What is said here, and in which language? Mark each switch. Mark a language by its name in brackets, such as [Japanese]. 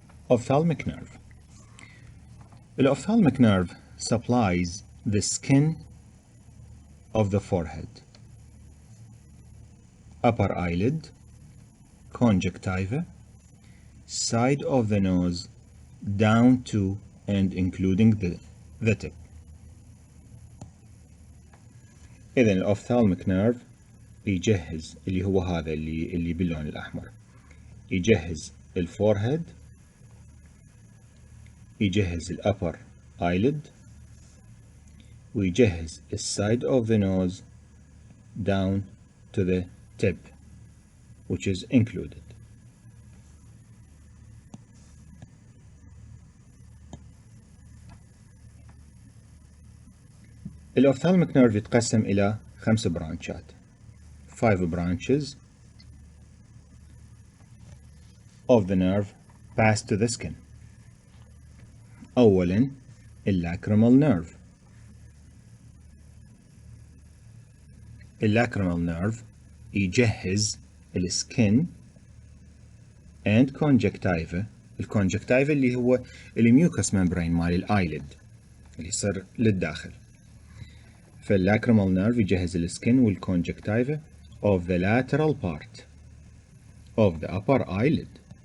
[English] Ophthalmic nerve. The ophthalmic nerve supplies the skin of the forehead, upper eyelid, conjunctiva, side of the nose, down to and including the tip. [Arabic] إذن الأوفثالميك نيرف يجهز اللي هو هذا اللي باللون الأحمر، يجهز الفورهيد، يجهز الأبر eyelid، ويجهز السايد [English] of the nose down to the tip which is included. [Arabic] الأوفثالميك نيرف يتقسم إلى 5 برانشات، [English] 5 branches of the nerve pass to the skin. [Arabic] أولاً [English] Lacrimal nerve. Lacrimal nerve [Arabic] يجهز السكن [English] and conjunctiva. [Arabic] الكونجكتيفا اللي هو الميوكس ممبرين مال الايلid اللي يصير للداخل. فاللاكريمال نيرف يجهز السكن والكونجكتيفا [English] of the lateral part of the upper eyelid.